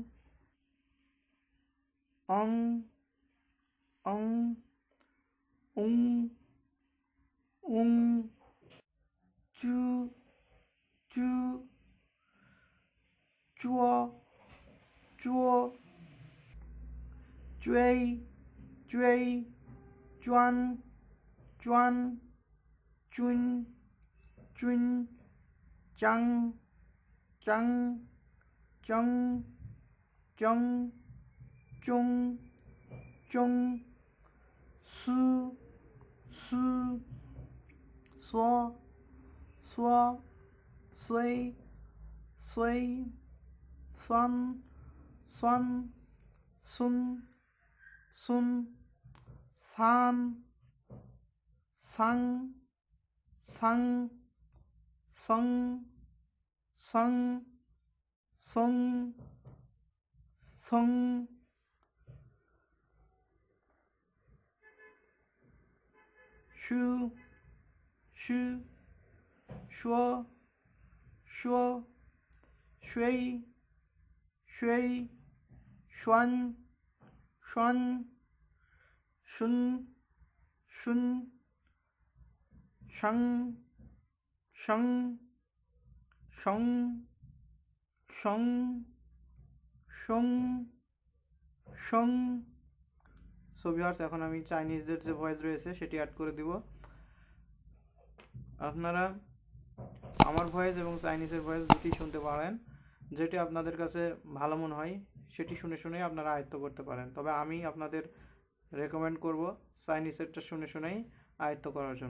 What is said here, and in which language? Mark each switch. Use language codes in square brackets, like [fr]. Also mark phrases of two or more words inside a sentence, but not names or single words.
[en] অং অং উং উং চু চু চুয় চুয় চুয়েই চুয়েই চুয়ান চুয়ান চুন চুন chang, chang, chung, chung, chung, chung, su, su, so, so, sui, sui, sun, sun, sun, sun, san, sang, sang, sung, sung, sung, sung, shu, shu, shuo, shuo, shui, shui, xuan, xuan, shun, shun, sheng, sheng, sheng, sheng, sheng, sheng। so viewers, [bn] এখন আমি চাইনিজদের যে ভয়েস রয়েছে সেটি অ্যাড করে দিব। আপনারা আমার ভয়েস এবং চাইনিজের ভয়েস দুটি শুনতে পারেন, যেটি আপনাদের কাছে ভালো মনে হয় সেটি শুনে শুনে আপনারা আয়ত্ত করতে পারেন। তবে আমি আপনাদের রেকমেন্ড করব চাইনিজেরটা শুনে শুনেই আয়ত্ত করার জন্য।